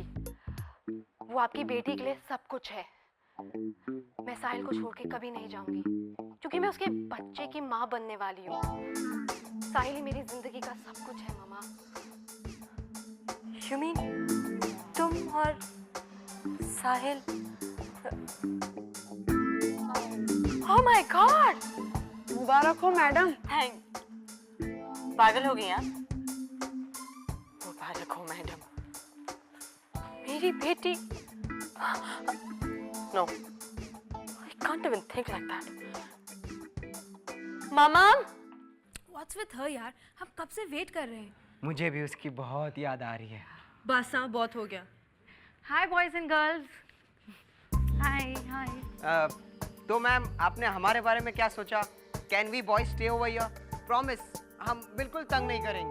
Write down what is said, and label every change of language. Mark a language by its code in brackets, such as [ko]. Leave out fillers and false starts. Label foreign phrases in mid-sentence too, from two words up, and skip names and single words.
[hi] वो आपकी बेटी के लिए सब कुछ है। मैं साहिल को छोड़ के कभी नहीं जाऊंगी, क्योंकि मैं उसके बच्चे की माँ बनने वाली हूँ। साहिल ही मेरी जिंदगी का सब कुछ है मामा। [en] You mean [hi] तुम और साहिल? [en] Oh my God! [hi] मुबारक हो मैडम। थैंक। पागल हो गई आप? मुबारक हो मैडम। मेरी बेटी? [en] No, I can't even think like that. [hi] मामा? [en] What's with her [hi] यार? हम कब से वेट कर रहे हैं। मुझे भी उसकी बहुत याद आ रही है। बस हाँ, बहुत हो गया। [en] Hi boys and girls. Hi hi. [hi] तो मैम, आपने हमारे बारे में क्या सोचा? [en] Can we boys stay over here? [hi] प्रॉमिस, हम बिल्कुल तंग नहीं करेंगे।